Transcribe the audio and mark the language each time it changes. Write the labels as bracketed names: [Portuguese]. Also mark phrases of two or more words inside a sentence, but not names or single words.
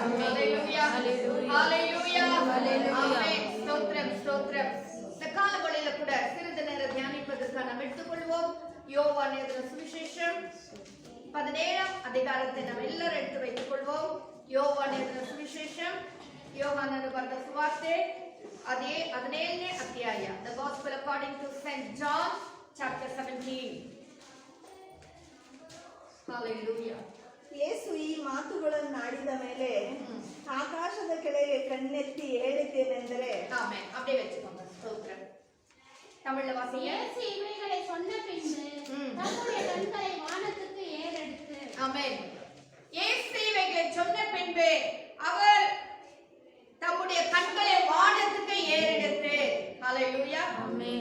[Tamil] ஹல்லேலூயா, ஹல்லேலூயா, ஆமென். ஸ்தோத்திரம், ஸ்தோத்திரம். இந்த காலவெளியில கூட சிறிது நேரம் தியானிப்பதற்காக நாம் எடுத்துக்கொள்வோம். யோவான் எழுதின சுவிசேஷம் 17ஆம் அதிகாரத்தை நாம் எல்லாரும் எடுத்து வைத்துக் கொள்வோம். யோவான் எழுதின சுவிசேஷம், [Kannada] யோவானನು ಬರೆದ ಸುವಾರ್ತೆ 17ನೇ ಅಧ್ಯಾಯ. [English] The Gospel according to St. John chapter 17. Hallelujah. [Kannada] ಯೇಸು ಈ ಮಾತುಗಳನ್ನು ಆಡಿದ ಮೇಲೆ ಆಕಾಶದ ಕೆಳಗೆ ಕಣ್ಣೆತ್ತಿ ಹೇಳಿದ್ದೇನೆಂದರೆ, ಆಮೆನ್. [Tamil] அப்படியே வெச்சுக்கோங்க. ஸ்தோத்திரம். தமிழ்ல வாசிங்க. இயேசு இவைகளை சொன்ன பின்பு தம்முடைய கண்களை வானத்துக்கு ஏறெடுத்து, ஆமென். இயேசு இவைகளை சொன்ன பின்பு அவர் தம்முடைய கண்களை வானத்துக்கு ஏறெடுத்து, ஹல்லேலூயா, ஆமென்.